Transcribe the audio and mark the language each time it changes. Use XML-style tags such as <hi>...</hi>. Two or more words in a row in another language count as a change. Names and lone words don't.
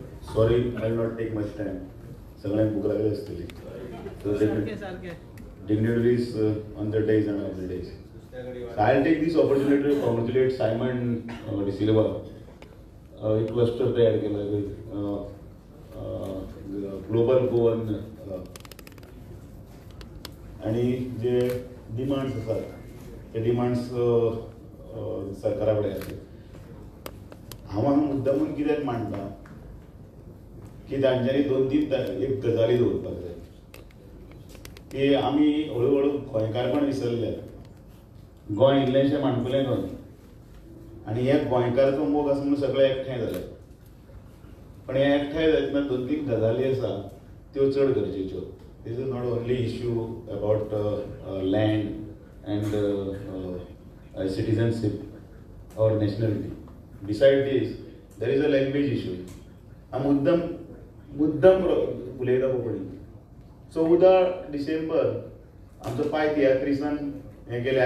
<en>Sorry, I will not take much time.</en> <kok>सगळ्यांक भूक लागली असतली.</kok> <en>So dignitaries on their days and off their days. I'll take this opportunity to congratulate Simon De Silva.</en> <kok>एक क्लस्टर तयार केला ग्लोबल गोवन आणि जे डिमांड्स आसात ते डिमांड्स सरकारा कडेन आसात. हांव मुद्दामून कित्याक मांडटा की तांच्यांनी 2-3 एक गजाली दवरपाक जाय की आमी हळू हळू गोंयकारपण विसरले. गोंय इल्लेशें माणकुलें गोंय आनी हे गोंयकाराचो मोग आसा म्हणून सगळे एकठांय जाले. पण हे एकठांय जायतना 2-3 गजाली आसा त्यो चड गरजेच्यो.</kok> <en>This is not only issue about land and citizenship or nationality. Beside this there is a language issue.</en> <kok>हांव मुद्दम उलयता कोंकणी. 14 डिसेंबर आमचो पाय तियात्रीसान हें केलें.</kok>